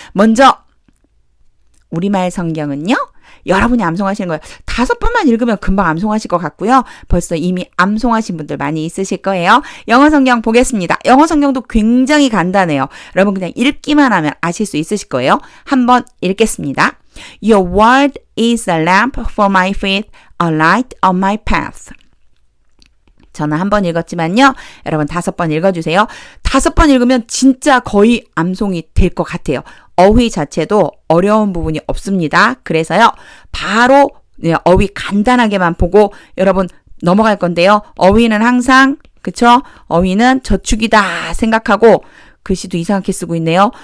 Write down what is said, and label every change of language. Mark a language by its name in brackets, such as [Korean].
[Korean] 먼저 우리말 성경은요. 여러분이 암송하시는 거예요. 5번만 읽으면 금방 암송하실 것 같고요. 벌써 이미 암송하신 분들 많이 있으실 거예요. 영어 성경 보겠습니다. 영어 성경도 굉장히 간단해요. 여러분 그냥 읽기만 하면 아실 수 있으실 거예요. 한번 읽겠습니다. [English] Your word is a lamp for my feet, a light on my path. [Korean] 저는 한 번 읽었지만요. 여러분 5번 읽어주세요. 5번 읽으면 진짜 거의 암송이 될 것 같아요. 어휘 자체도 어려운 부분이 없습니다. 그래서요. 바로 어휘 간단하게만 보고 여러분 넘어갈 건데요. 어휘는 항상 그쵸? 어휘는 저축이다 생각하고 글씨도 이상하게 쓰고 있네요.